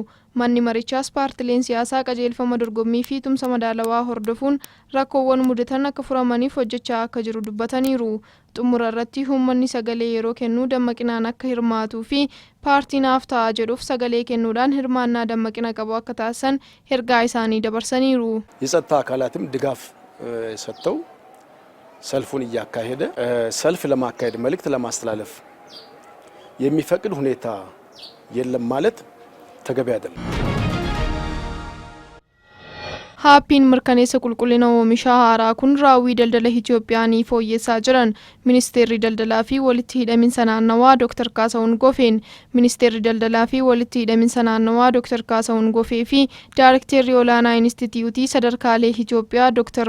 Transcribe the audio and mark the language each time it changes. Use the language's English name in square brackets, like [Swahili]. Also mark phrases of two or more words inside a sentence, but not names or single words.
[Oromo] Manni marichaas paartileen siyaasaa qajeelfama dorgommii fi tumsa madaalawaa hordofuun rakkoowwan mudatan akka furamaniif hojjechaa akka jiru dubbataniiru. Xumura irratti uummanni sagalee yeroo kennuu dammaqinaan akka hirmaatuu fi paartiin naaf ta'a jedhuuf sagalee kennuudhaan hirmaannaa dammaqina qabu akka taasisan ergaa isaanii dabarsaniiru. [Amharic] የጸጥታ አካላትም ድጋፍ ሰጥተው ሰልፉን እያካሄደ ሰልፍ ለማካሄድ መልእክት ለማስተላለፍ የሚፈቅድ ሁኔታ የለም ማለት ተገቢ አይደለም። [Oromo] Haappiin mirkaneessa qulqullina oomishaa haaraa kun raawwii daldala Itoophiyaanii fooyyessaa jiran ministeerri daldalaa fi walitti hidhaminsa naannawaa Dr. Kaasawun Gofeen ministeerri daldalaa fi walitti hidhaminsa naannawaa Dr. Kaasawun Gofee fi Daarekteerri olaanaa Inistituutii sadarkaalee Itoophiyaa Dr.